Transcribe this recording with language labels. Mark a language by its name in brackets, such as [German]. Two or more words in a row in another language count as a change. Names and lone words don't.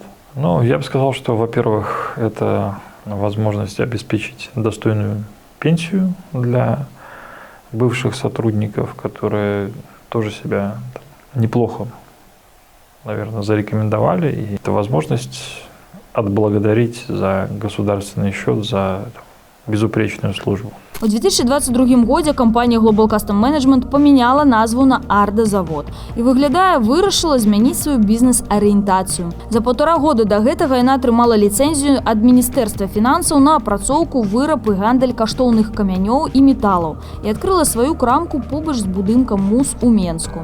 [Russian] Но я бы сказал, что, во-первых, это возможность обеспечить достойную пенсию для бывших сотрудников, которые тоже себя там, неплохо, наверное, зарекомендовали. И это возможность отблагодарить за государственный счет, за безупречную службу. [Belarusian] У 2022 годзе кампанія Global Custom Management памяняла назву на «Арда-завод» і, выглядае, вырашыла змяніць сваю бізнес-арыентацыю. За 1,5 года да гэтага яна атрымала ліцэнзію ад Міністэрства фінансаў на апрацоўку, выраб і гандаль каштоўных камянёў і металаў і адкрыла сваю крамку побач з будынкам МУЗ у Менску.